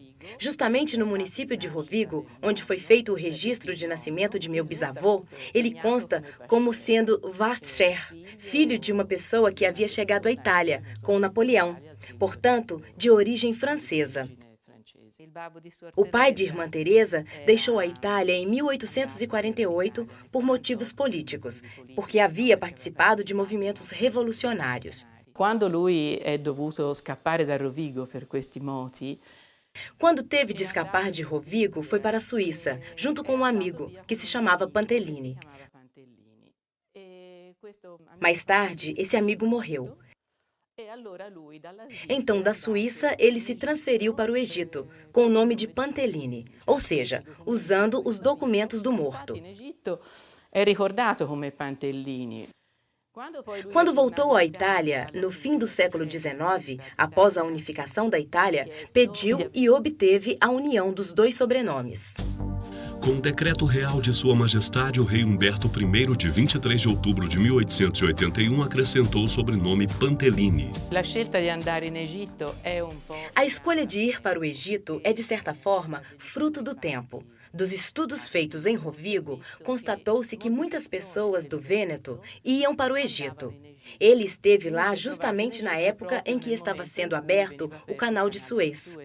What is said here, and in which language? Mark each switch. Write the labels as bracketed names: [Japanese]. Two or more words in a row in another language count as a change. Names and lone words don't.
[Portuguese] Justamente no município de Rovigo, onde foi feito o registro de nascimento de meu bisavô, ele consta como sendo Vascher, filho de uma pessoa que havia chegado à Itália, com Napoleão, portanto, de origem francesa. O pai de Irmã Teresa deixou a Itália em 1848 por motivos políticos, porque havia participado de movimentos revolucionários. [Italian] Quando lui è dovuto scappare da Rovigo per questi moti, [Portuguese] Quando teve de escapar de Rovigo, foi para a Suíça, junto com um amigo, que se chamava Pantellini. Mais tarde, esse amigo morreu. Então, da Suíça, ele se transferiu para o Egito, com o nome de Pantellini, ou seja, usando os documentos do morto. [Italian] in Egitto è ricordato come Pantellini. [Portuguese] Quando voltou à Itália, no fim do século XIX, após a unificação da Itália, pediu e obteve a união dos dois sobrenomes. Com decreto real de Sua Majestade, o rei Humberto I, de 23 de outubro de 1881, acrescentou o sobrenome Pantellini. [Italian] La scelta di andare in Egitto è un po'. [Portuguese] A escolha de ir para o Egito é, de certa forma, fruto do tempo. Dos estudos feitos em Rovigo, constatou-se que muitas pessoas do Vêneto iam para o Egito. Ele esteve lá justamente na época em que estava sendo aberto o Canal de Suez.